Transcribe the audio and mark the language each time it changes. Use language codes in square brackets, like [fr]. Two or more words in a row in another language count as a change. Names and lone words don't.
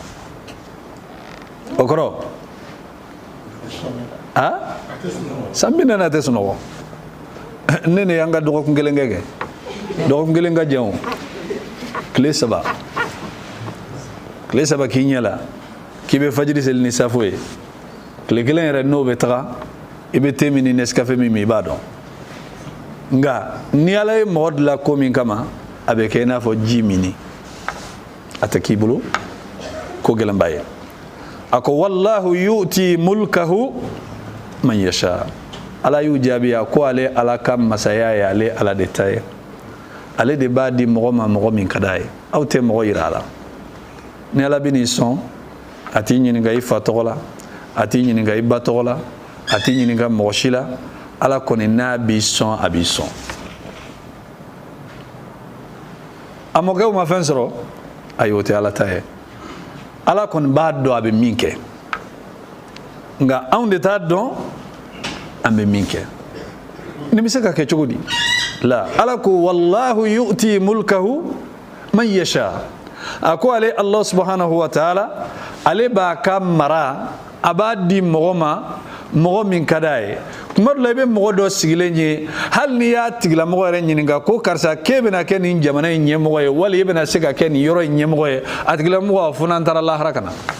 [bm] o kɔrɔ san 40 a tɛ sunɔgɔ ne ne y'an ka dɔgɔkun kelen kɛ dɔgɔkun kelen ka jɛn o tile saba k'i ɲɛ la k'i bɛ fajiri seli ni safo ye tile kelen yɛrɛ n'o bɛ taga i bɛ te min ni Nescafé min i b'a dɔn nka ni Ala ye mɔgɔ dilan ko min kama a bɛ kɛ i n'a fɔ ji mini a tɛ k'i bolo ko gɛlɛnba ye a ko [ar] وَاللَّهُ يُؤْتِي مُلْكَهُ مَنْ يَشَاءُ [bm] Ala y'u jaabi a ko ale Ala ka masaya ye ale Ala de ta ye ale de b'a di mɔgɔ ma mɔgɔ min ka d'a ye aw tɛ mɔgɔ yira a la ni Ala bɛ n'i sɔn a t'i ɲininka i fa tɔgɔ la a t'i ɲininka i ba tɔgɔ la a t'i ɲininka mɔgɔ si la Ala kɔni n'a b'i sɔn a b'i sɔn a mɔkɛw ma fɛn sɔrɔ ayi o tɛ Ala ta ye Ala kɔni b'a dɔn a bɛ min kɛ nka anw de t'a dɔn an bɛ min kɛ nin bɛ se ka kɛ cogo di la Ala ko [ar] وَاللَّهُ يُؤْتِي مُلْكَهُ مَنْ يَشَاءُ [bm] a ko ale [ar] الله سبحانه وتعالى [bm] ale b'a ka mara a b'a di mɔgɔ ma mɔgɔ min ka d'a ye tuma dɔ la i bɛ mɔgɔ dɔ sigilen ye hali n'i y'a tigilamɔgɔ yɛrɛ ɲininka ko karisa k'e bɛna kɛ nin jamana in ɲɛmɔgɔ ye wali e bɛna se ka kɛ nin yɔrɔ in ɲɛmɔgɔ ye a tigilamɔgɔ a fɔ n'an taara lahara ka na